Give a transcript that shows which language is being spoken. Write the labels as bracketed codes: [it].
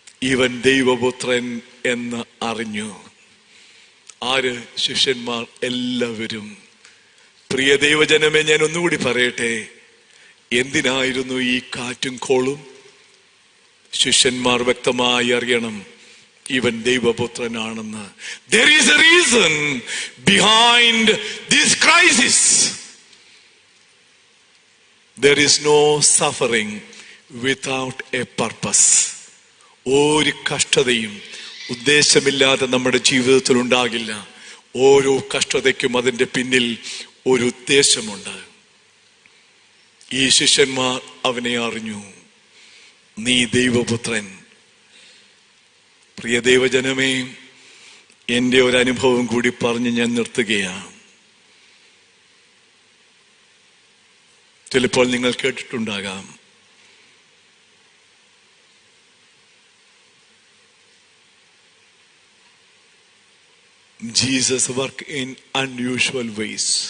[ml] ഇവൻ ദൈവപുത്രൻ എന്ന് അറിഞ്ഞു. ആര്? ശിഷ്യന്മാർ എല്ലാവരും. പ്രിയ ദൈവജനമേ, ഞാൻ ഒന്നുകൂടി പറയട്ടെ, എന്തിനായിരുന്നു ഈ കാറ്റും കോളും? ശിഷ്യന്മാർ വ്യക്തമായി അറിയണം, ഇവൻ ദൈവപുത്രനാണെന്ന്. [en] There is a reason behind this crisis. There is no suffering without a purpose. [ml] ഒരു കഷ്ടതയും ഉദ്ദേശമില്ലാതെ നമ്മുടെ ജീവിതത്തിൽ ഉണ്ടാകില്ല. ഓരോ കഷ്ടതയ്ക്കും അതിൻ്റെ പിന്നിൽ ഒരു ഉദ്ദേശമുണ്ട്. ഈ ശിഷ്യന്മാർ അവനെ അറിഞ്ഞു, നീ ദൈവപുത്രൻ. പ്രിയ ദൈവജനമേ, എൻ്റെ ഒരു അനുഭവം കൂടി പറഞ്ഞ് ഞാൻ നിർത്തുകയാണ്. ചിലപ്പോൾ നിങ്ങൾ കേട്ടിട്ടുണ്ടാകാം, [en] Jesus worked in unusual ways.